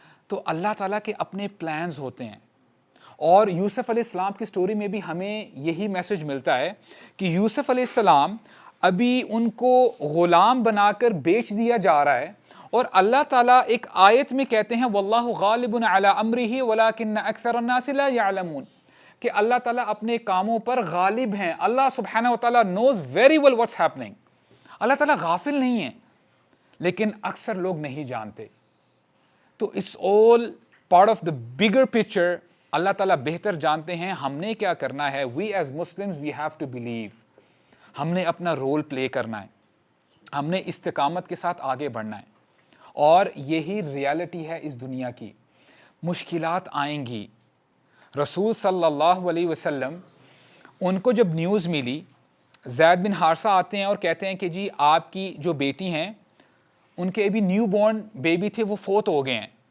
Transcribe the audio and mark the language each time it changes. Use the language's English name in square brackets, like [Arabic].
[Urdu] تو اللہ تعالیٰ کے اپنے پلانز ہوتے ہیں. اور یوسف علیہ السلام کی سٹوری میں بھی ہمیں یہی میسج ملتا ہے کہ یوسف علیہ السلام ابھی ان کو غلام بنا کر بیچ دیا جا رہا ہے، اور اللہ تعالیٰ ایک آیت میں کہتے ہیں [Arabic] واللہ غالب علی امرہ ولکن اکثر الناس لا یعلمون، [Urdu] کہ اللہ تعالیٰ اپنے کاموں پر غالب ہیں. [English] اللہ سبحانہ وتعالیٰ knows very well what's happening. [Urdu] اللہ تعالیٰ غافل نہیں ہے، لیکن اکثر لوگ نہیں جانتے. [English] تو it's all part of the bigger picture. [Urdu] اللہ تعالیٰ بہتر جانتے ہیں. ہم نے کیا کرنا ہے؟ [English] we as Muslims we have to believe. [Urdu] ہم نے اپنا رول پلے کرنا ہے، ہم نے استقامت کے ساتھ آگے بڑھنا ہے، اور یہی ریالٹی ہے اس دنیا کی. مشکلات آئیں گی. رسول صلی اللہ علیہ وسلم ان کو جب نیوز ملی، زید بن حارثہ آتے ہیں اور کہتے ہیں کہ جی آپ کی جو بیٹی ہیں ان کے ابھی نیو بورن بیبی تھے وہ فوت ہو گئے ہیں.